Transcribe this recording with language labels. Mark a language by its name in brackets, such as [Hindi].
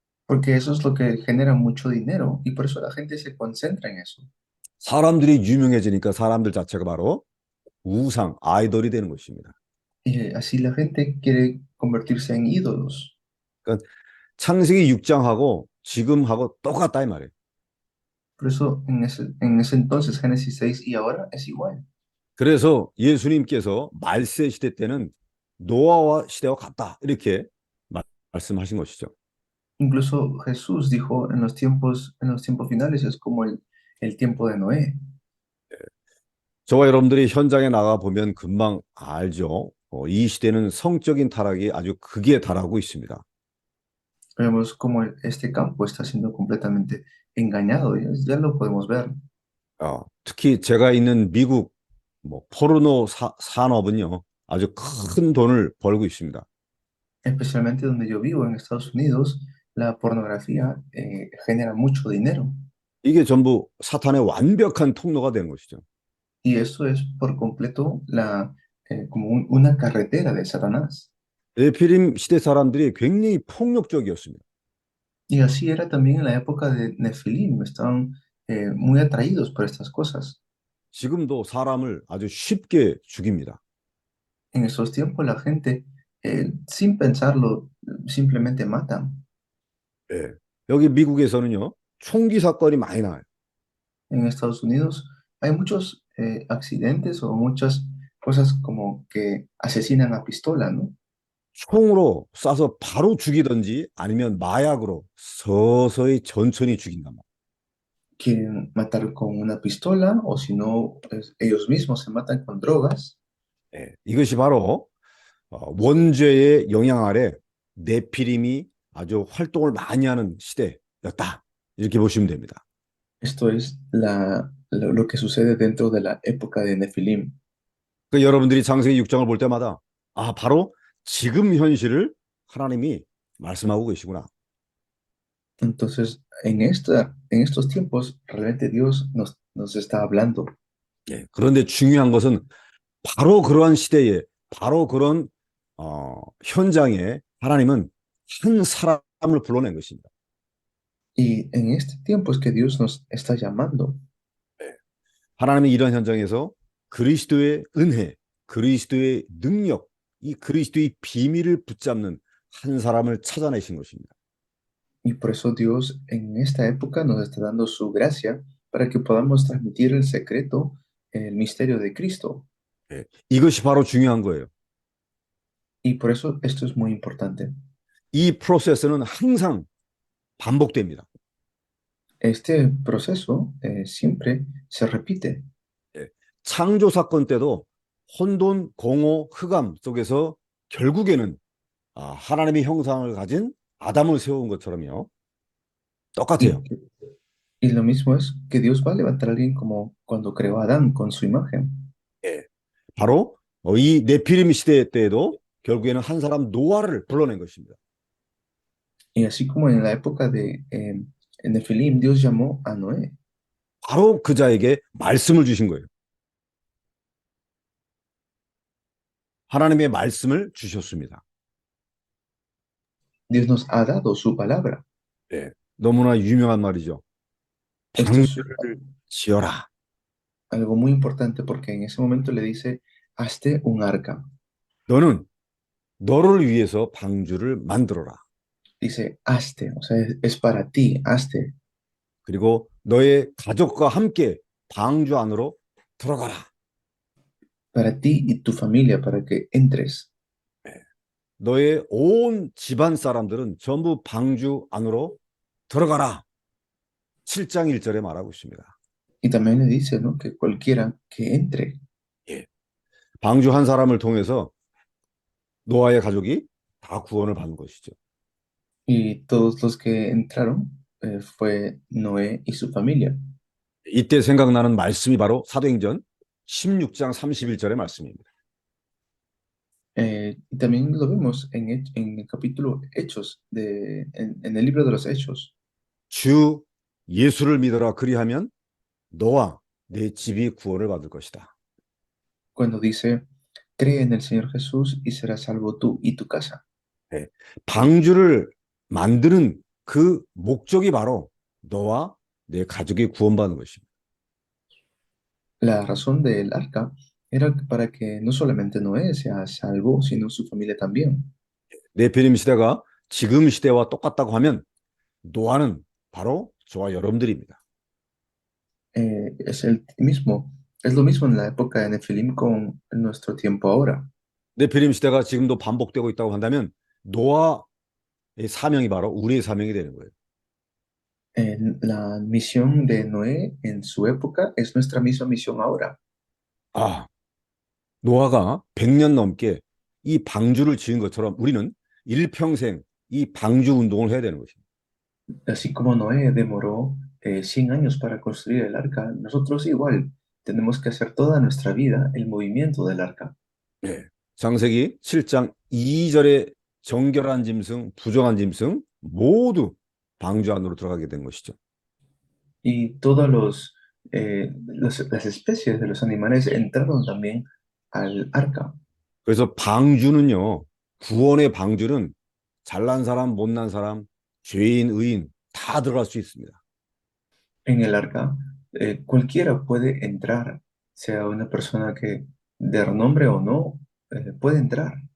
[Spanish] porque eso es lo que genera mucho dinero y por eso la gente se concentra en eso. [Korean] 사람들이 유명해지니까 사람들 자체가 바로 우상, 아이돌이 되는 것입니다. [Spanish] Y así la gente quiere convertirse en ídolos. [Korean] 그러니까 창세기 6장하고 지금하고 똑같다 이 말이에요. [Spanish] Por eso en ese entonces, Génesis 6 y ahora es igual. [Korean] 그래서 예수님께서 말세 시대 때는 노아와 시대와 같다 이렇게 말씀하신 것이죠. [Spanish] Incluso Jesús dijo en los tiempos finales es como el tiempo de Noé. [Korean] 저와 여러분들이 현장에 나가 보면 금방 알죠. 이 시대는 성적인 타락이 아주 극에 달하고 있습니다. [Spanish] Vemos como este campo está siendo completamente engañado. Ya lo podemos ver. [Korean] 특히 제가 있는 미국 포르노 산업은요 아주 큰 돈을 벌고 있습니다. [Spanish] Especialmente donde yo vivo, en Estados Unidos, la pornografía genera mucho dinero. [Korean] 이게 전부 사탄의 완벽한 통로가 되는 것이죠. [Spanish] Y eso es por completo como una carretera de Satanás. [Korean] 네피림 시대 사람들이 굉장히 폭력적이었습니다. [Spanish] Y así era también en la época de Nefilim. Estaban muy atraídos por estas cosas. [Korean] 지금도 사람을 아주 쉽게 죽입니다. [Spanish] En esos tiempos la gente, sin pensarlo, simplemente matan. [Korean] 예. 여기 미국에서는요 총기 사건이 많이 나요. [Spanish] En Estados Unidos hay muchos accidentes o muchas cosas como que asesinan a pistola, ¿no? [Korean] 총으로 쏴서 바로 죽이든지 아니면 마약으로 서서히 천천히 죽인단 말이에요. [Spanish] Quieren matar con una pistola o si no, ellos mismos se matan con drogas. [Korean] 예. 이것이 바로 원죄의 영향 아래 네피림이 아주 활동을 많이 하는 시대였다. 이렇게 보시면 됩니다. [Spanish] Esto es lo que sucede dentro de la época de Nefilim. [Korean] 그 여러분들이 창세기 6장을 볼 때마다 바로 지금 현실을 하나님이 말씀하고 계시구나. [Spanish] Entonces, en estos tiempos, realmente Dios nos está hablando. [Korean] 예. 그런데 중요한 것은 바로 그러한 시대에 바로 그런 현장에 하나님은 한 사람을 불러낸 것입니다. [Spanish] Y en este tiempo es que Dios nos está llamando. [Korean] 하나님은 이런 현장에서 그리스도의 은혜, 그리스도의 능력, 이 그리스도의 비밀을 붙잡는 한 사람을 찾아내신 것입니다. [Spanish] Y por eso Dios en esta época nos está dando su gracia para que podamos transmitir el secreto, el misterio de Cristo. [Korean] 예. 이것이 바로 중요한 거예요. [Spanish] Y por eso esto es muy importante. [Korean] 이 프로세스는 항상 반복됩니다. [Spanish] Este proceso siempre se repite. [Korean] 창조 사건 때도 혼돈, 공허, 흑암 속에서 결국에는 하나님의 형상을 가진 아담을 세운 것처럼요. 똑같아요. [Spanish] Y lo mismo es que Dios va a levantar a alguien como cuando creó a Adán con su imagen. [Korean] 바로 이 네피림 시대 때에도 결국에는 한 사람 노아를 불러낸 것입니다. [Spanish] Y así como en la época de Nefilim, Dios llamó a Noé. [Korean] 바로 그 자에게 말씀을 주신 거예요. 하나님의 말씀을 주셨습니다. [Spanish] Dios nos ha dado su palabra. [Korean] 너무나 유명한 말이죠. [Spanish] Esto es [Korean] 방주를 지어라. [Spanish] algo muy importante porque en ese momento le dice, hazte un arca. [Korean] 너는 너를 위해서 방주를 만들어라. [Spanish] Dice, hazte, o sea, es para ti, hazte. [Korean] 그리고 너의 가족과 함께 방주 안으로 들어가라. [Spanish] Para ti y tu familia, para que entres. [Korean] 너의 온 집안 사람들은 전부 방주 안으로 들어가라. 7장 1절에 말하고 있습니다. [Spanish] Y también le dice, ¿no? Que cualquiera que entre. [Korean] 방주 한 사람을 통해서 노아의 가족이 다 구원을 받는 것이죠. [Spanish] Y todos los que entraron fue Noé y su familia. [Korean] 이때 생각나는 말씀이 바로 사도행전 16장 31절의 말씀입니다. [Spanish] Y también lo vemos en el capítulo Hechos, en el libro de los Hechos. [Korean] 주 예수를 믿어라 그리하면 너와 내 집이 구원을 받을 것이다. [Spanish] Cuando dice, cree en el Señor Jesús y serás salvo tú y tu casa. [Korean] 방주를 만드는 그 목적이 바로 너와 내 가족이 구원받는 것입니다. [Spanish] La razón del arca era para que no solamente Noé sea salvo, sino su familia también. [Korean] 네피림 시대가 지금 시대와 똑같다고 하면 노아는 바로 저와 여러분들입니다. [Spanish] Es el mismo, es lo mismo en la época de Nefilim con nuestro tiempo ahora. [Korean] 네피림 시대가 지금도 반복되고 있다고 한다면 노아의 사명이 바로 우리의 사명이 되는 거예요. [Spanish] La misión de Noé en su época es nuestra misma misión ahora. [Korean] 아, 노아가 100년 넘게 이 방주를 지은 것처럼 우리는 일평생 이 방주 운동을 해야 되는 것입니다. [Spanish] Así como Noé demoró 100 años para construir el arca, nosotros igual tenemos que hacer toda nuestra vida el movimiento del arca. [Korean] 네. 창세기 7장 2절의 정결한 짐승, 부정한 짐승 모두 방주 안으로 들어가게 된 것이죠. [Spanish] Y todas las especies de los animales entraron también al arca. [Korean] 그래서 방주는요, 구원의 방주는 잘난 사람, 못난 사람, 죄인, 의인 다 들어갈 수 있습니다. [Spanish] En el arca, cualquiera puede entrar, sea una persona que de renombre o no, puede entrar.